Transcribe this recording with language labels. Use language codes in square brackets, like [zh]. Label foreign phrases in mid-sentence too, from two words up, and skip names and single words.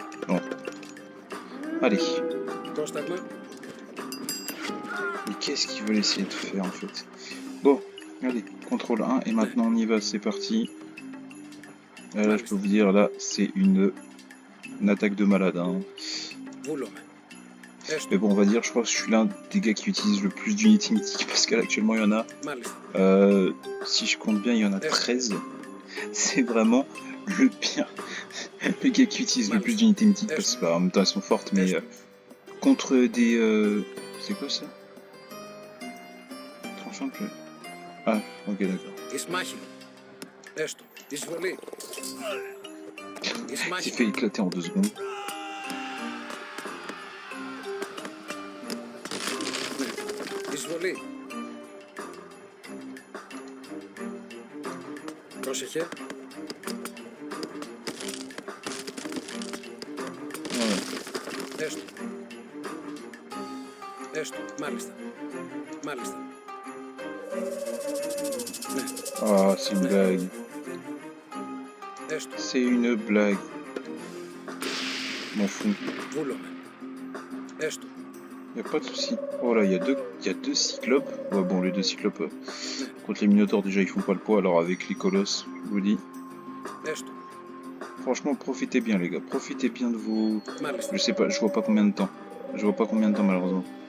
[fr] Non. Allez. [el] Πρόσταγμα. [fr] Mais qu'est-ce qu'ils veulent essayer de faire en fait? Bon, allez, contrôle 1 et maintenant on y va, c'est parti. Là je peux vous dire, là c'est une attaque de malade. Hein. [el] Βούλομαι. Έστω. [fr] Mais bon, on va dire, je crois que je suis l'un des gars qui utilise le plus d'unités mythiques parce qu'actuellement il y en a, [el] Μάλιστα. [fr] si je compte bien, il y en a 13. C'est vraiment le pire. Le gars qui utilise le plus d'unités mythiques parce que en même temps elles sont fortes, mais contre des. C'est quoi ça? Tranchant de plus. Ah, ok, d'accord. [el] Εις μάχη. Έστω. Εισβολή. Εις [fr] Il [el] μάχη. [fr] s'est fait éclater en 2 secondes. [el] Εισβολή. Πρόσεχε. [fr] Voilà. [el] Έστω. Έστω. Μάλιστα. Μάλιστα. Ναι. [fr] Ah, c'est une blague. [el] Έστω. [fr] C'est une blague. M'en fous. [el] Βούλομαι. Έστω. [fr] Y a pas de souci. Oh là, y a deux cyclopes. Ouais, bon, les deux cyclopes. Contre les minotaures, déjà, ils font pas le poids. Alors, avec les colosses, je vous dis. [el] Έστω. [fr] Franchement, profitez bien, les gars. Profitez bien de vos. [el] Μάλιστα. [fr] Je sais pas, je vois pas combien de temps. Je vois pas combien de temps, malheureusement.